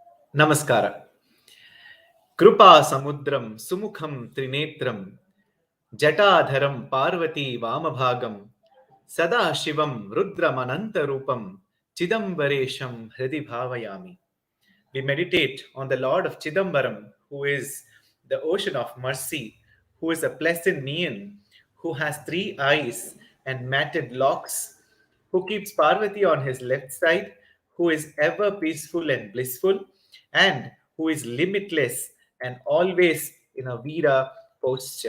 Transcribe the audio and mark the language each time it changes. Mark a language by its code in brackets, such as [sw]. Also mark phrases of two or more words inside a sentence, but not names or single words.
[kn] ನಮಸ್ಕಾರ. [sa] ಕೃಪಾ ಸಮುದ್ರಂ ಸುಮುಖಂ ತ್ರಿನೇತ್ರಂ ಜಟಾಧರಂ ಪಾರ್ವತಿ ವಾಮಭಾಗಂ ಸದಾ ಶಿವಂ ರುದ್ರಮನಂತರೂಪಂ ಚಿದಂಬರೇಶಂ ಹೃದಿ ಭಾವಯಾಮಿ. [en] We meditate on the Lord of Chidambaram, who is the ocean of mercy, who is a pleasant neon, who has three eyes and matted locks, who keeps Parvati on his left side, who is ever peaceful and blissful, and who is limitless and always in a Veera posture.